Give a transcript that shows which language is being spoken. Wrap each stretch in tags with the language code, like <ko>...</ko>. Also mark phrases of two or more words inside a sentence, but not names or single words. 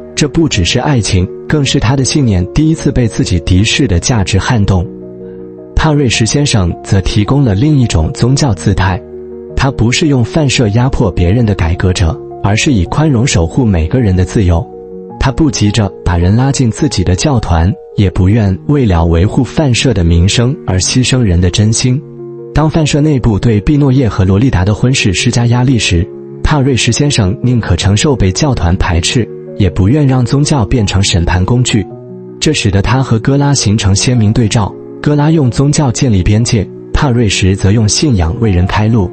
<zh>這不只是愛情，更是他的信念第一次被自己敵視的價值撼動。帕瑞什先生則提供了另一種宗教姿態，他不是用泛社壓迫別人的改革者，而是以寬容守護每個人的自由。他不急着把人拉進自己的教團，也不願為了維護泛社的名聲而犧牲人的真心。當泛社內部對畢諾葉和羅麗達的婚事施加壓力時，帕瑞什先生寧可承受被教團排斥，也不願讓宗教變成審判工具。這使得他和哥拉形成鮮明對照，哥拉用宗教建立邊界，帕瑞什則用信仰為人開路。</zh>